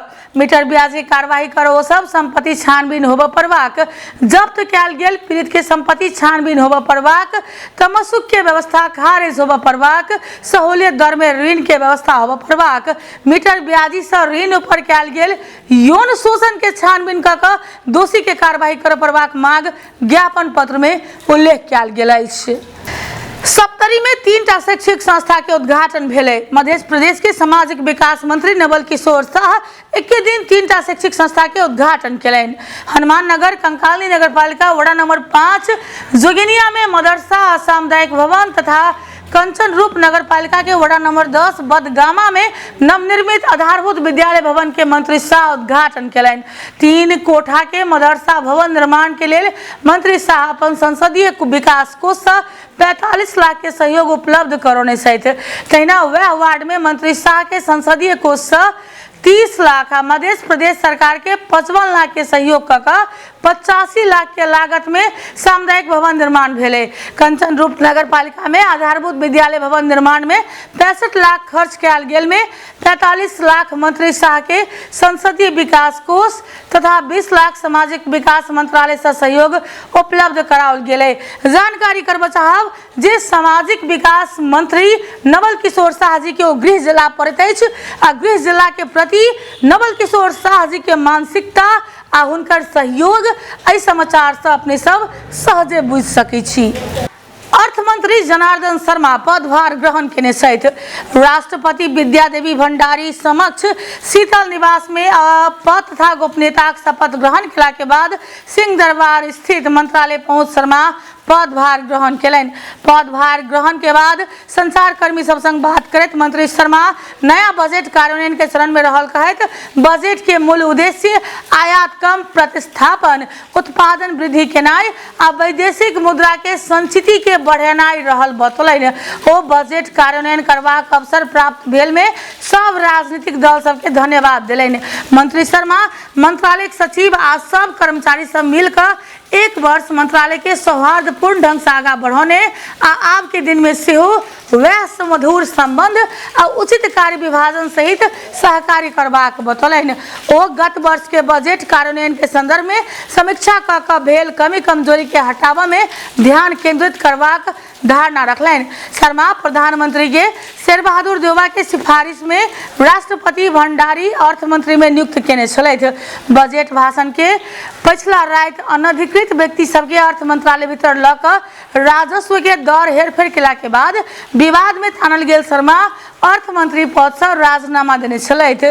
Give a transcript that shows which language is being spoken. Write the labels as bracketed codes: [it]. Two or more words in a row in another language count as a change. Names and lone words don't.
[mai] मीटर ब्याजी कार्यवाही करो सब संपत्ति छानबीन होब परबाक, जब्त कयल गेल पीड़ित के संपत्ति छानबीन होब परबाक, तमस्सुक के व्यवस्था खारिज होब परबाक, सहूलियत दर में ऋण के व्यवस्था होब परबाक, मीटर ब्याजी से ऋण ऊपर कयल गेल यौन शोषण के छानबीन क दोषी के कार्यवाही कर परबाक मांग ज्ञापन पत्र में उल्लेख कयल गेल अछि। सप्तरी में 3टा शैक्षिक संस्था के उद्घाटन भेले। मध्य प्रदेश के सामाजिक विकास मंत्री नवल किशोर शाह एक दिन 3टा शैक्षिक संस्था के उद्घाटन केलैन। हनुमान नगर कंकाली नगर पालिका वड़ा नंबर 5 जोगिनिया में मदरसा सामुदायिक भवन तथा कंचन रूप नगर पालिका के वार्ड नंबर 10 बदगामा में नवनिर्मित आधारभूत विद्यालय भवन के मंत्री शाह उद्घाटन कयलनि। 3 कोठा के मदरसा भवन निर्माण के लिए मंत्री शाह अपन संसदीय विकास कोष से 45 लाख के सहयोग उपलब्ध करौने सहित तहिना वह वार्ड में मंत्री शाह के संसदीय कोष से 30 लाख आ मध्य प्रदेश सरकार के 55 लाख के सहयोग का 85 लाख के लागत में सामुदायिक भवन निर्माण भेले। कंचन रूप नगर पालिका में आधारभूत विद्यालय भवन निर्माण में 65 लाख खर्च कयल गेल में 45 लाख मंत्री शाह के संसदीय विकास कोष तथा 20 लाख सामाजिक विकास मंत्रालय से सहयोग उपलब्ध कराओल गेले। जानकारी करब चाहब जे सामाजिक विकास मंत्री नवल किशोर शाह जी के गृह जिला पड़ैत अछि आ गृह जिला के प्रति नवल किशोर शाह जी के मानसिकता आ हुनकर सहयोग एहि समाचार से अपने सब सहजे बुझ सकै छी। अर्थ मंत्री जनार्दन शर्मा पदभार ग्रहण केने सहित राष्ट्रपति विद्यादेवी भंडारी समक्ष शीतल निवास में पद तथा गोपनीयता शपथ ग्रहण केला के बाद सिंह दरबार स्थित मंत्रालय पहुंच शर्मा पदभार ग्रहण केलनि। पदभार ग्रहण के बाद संचार कर्मी सब संग बात करते मंत्री शर्मा नया बजट कार्यान्वयन के चरण में रहल कहत बजट के मूल उद्देश्य आयात कम प्रतिस्थापन उत्पादन वृद्धि केनाई आ वैदेशिक मुद्रा के संचिति के बढ़ेनाई रहल बतौलनि। ओ बजट कार्यान्वयन करबाक अवसर प्राप्त भेल में सब राजनीतिक दल सबके धन्यवाद दिलनि। मंत्री शर्मा मंत्रालय सचिव आ सब कर्मचारी सब मिलकर 1 वर्ष मंत्रालय के सौहार्दपूर्ण ढंग से आगा बढ़ाने आ आब के दिन में सेहो वह सुमधुर संबंध और उचित कार्य विभाजन सहित सहकारी करबाक बतौलनि। ओ गत वर्ष के बजट कार्यान्वयन के संदर्भ में समीक्षा क भेल कमी कमजोरी के हटावा में ध्यान केंद्रित करबाक धारणा रखलनि। शर्मा प्रधानमंत्री के शेर बहादुर देउबा के सिफारिश में राष्ट्रपति भंडारी अर्थ मंत्री में नियुक्त केने छलथि। बजट भाषण के पछिला रात अनधिकृत व्यक्ति सबके अर्थ मंत्रालय भीतर लक राजस्व के दर हेरफेर केला के बाद विवाद में तानल गेल शर्मा अर्थ मंत्री पद से राजीनामा देने छलथि।